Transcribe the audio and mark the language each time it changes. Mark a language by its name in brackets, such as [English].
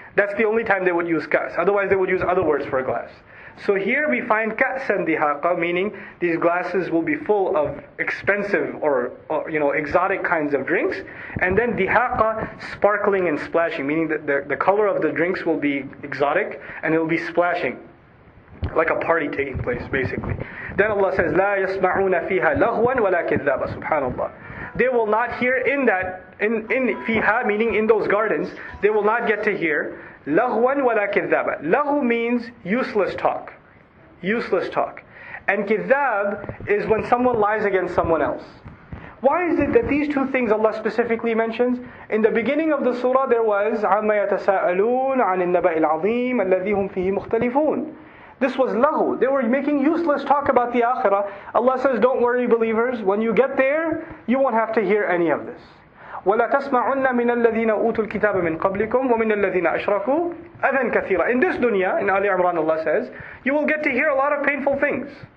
[English] That's the only time they would use ka's. Otherwise they would use other words for a glass. So here we find ka'san dihaqa, meaning these glasses will be full of expensive or exotic kinds of drinks. And then dihaqa, sparkling and splashing, meaning that the color of the drinks will be exotic and it will be splashing, like a party taking place, basically. Then Allah says, [Arabic] لا يسمعون فيها لغوا ولا كذابا. Subhanallah. [English] They will not hear in fiha, meaning in those gardens, they will not get to hear [Arabic] لغوا ولا كذابا. [English] Lahu means useless talk. Useless talk. And kidhab is when someone lies against someone else. Why is it that these two things Allah specifically mentions? In the beginning of the surah there was [Arabic] عَمَّا يَتَسَاءَلُونَ عَنِ النَّبَإِ الْعَظِيمِ الَّذِي هُمْ فِيهِ مُخْتَلِفُونَ. [English] This was lahu. They were making useless talk about the akhirah. Allah says, don't worry believers, when you get there, you won't have to hear any of this. [Arabic] وَلَا تَسْمَعُنَّ مِنَ الَّذِينَ أُوتُوا الْكِتَابَ مِنْ قَبْلِكُمْ وَمِنَ الَّذِينَ أَشْرَكُوا أَذًى كَثِيرًا. [English] In this dunya, in Ali Imran, Allah says, you will get to hear a lot of painful things.